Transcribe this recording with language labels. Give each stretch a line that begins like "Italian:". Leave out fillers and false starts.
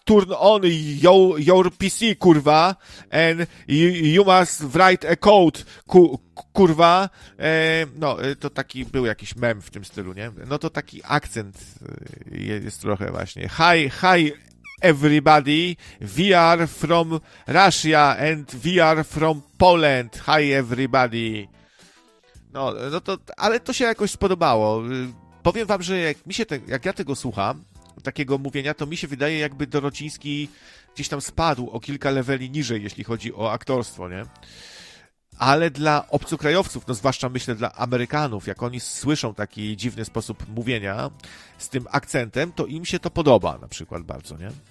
English: turn on your PC, kurwa, and you must write a code, kurwa.
Polish: No, to taki był jakiś mem w tym stylu, nie? No to taki akcent jest trochę właśnie.
English: Hi, everybody, we are from Russia and we are from Poland. Hi, everybody.
Polish: No to, ale to się jakoś spodobało. Powiem wam, że jak mi się jak ja tego słucham, takiego mówienia, to mi się wydaje, jakby Dorociński gdzieś tam spadł o kilka leveli niżej, jeśli chodzi o aktorstwo, nie? Ale dla obcokrajowców, no zwłaszcza myślę dla Amerykanów, jak oni słyszą taki dziwny sposób mówienia z tym akcentem, to im się to podoba na przykład bardzo, nie?